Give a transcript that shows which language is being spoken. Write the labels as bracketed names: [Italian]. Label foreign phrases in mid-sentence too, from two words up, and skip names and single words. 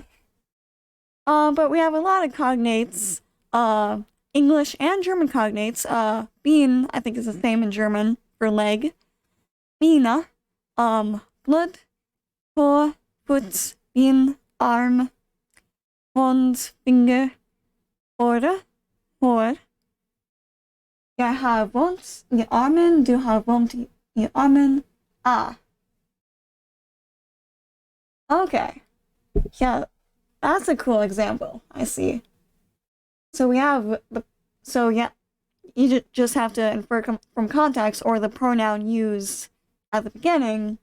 [English] But we have a lot of cognates. English and German cognates. Bean, I think, is the same in German for leg. Bina. Blood. Paw. Foot. Bean. Arm. Hand. Finger. [Norwegian] Øre. Hår. Jeg har vondt i armen. Du har vondt i armen. [English] Okay. Yeah, that's a cool example. I see. So we have you just have to infer from context or the pronoun used at the beginning.